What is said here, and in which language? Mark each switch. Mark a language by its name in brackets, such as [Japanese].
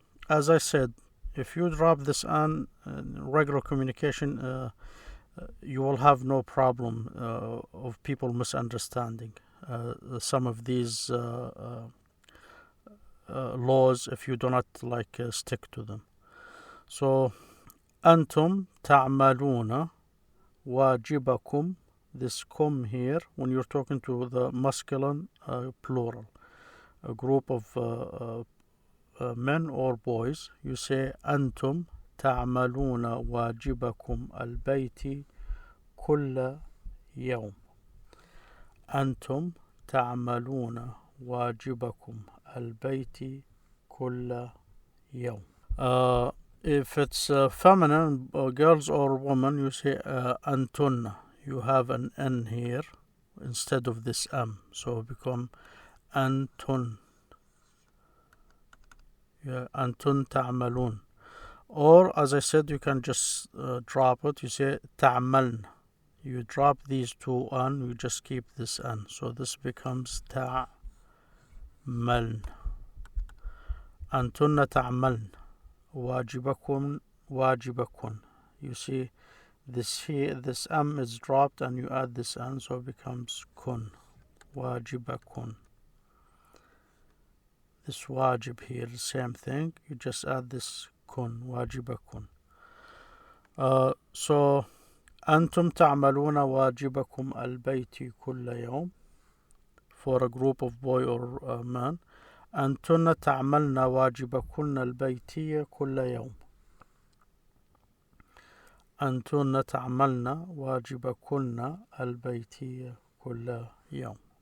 [English] As I said, if you drop this an in regular communication, you will have no problem of people misunderstanding some of these laws if you do not stick to them. [Arabic] So أنتم تعملون واجبكم. [English] This kum here, when you're talking to the masculine plural, a group of men or boys, you say أنتم تعملون واجبكم البيتي كل يوم. [Arabic] أنتم تعملون واجبكم البيتي كل يوم. [English] If it's feminine, girls or women, you say أنتن. You have an N here instead of this M, so it become أنتن. [Arabic] أنتن تعملون. [English] Or, as I said, you can just drop it. You say تعملن. You drop these two N, you just keep this N. So this becomes تعملن. [Arabic] أنتن تعملن. واجبكم واجبكن. [English] You see, this M is dropped and you add this N, so it becomes kun. [Arabic] واجبكن. [English] This wajib here, the same thing. You just add this kun. واجبكن. So أنتم تعملون واجبكم البيتي كل يوم, for a group of boy or man. [Arabic] أنتن تعملن واجبكن البيتي كل يوم. أنتن تعملن واجبكن البيتي كل يوم.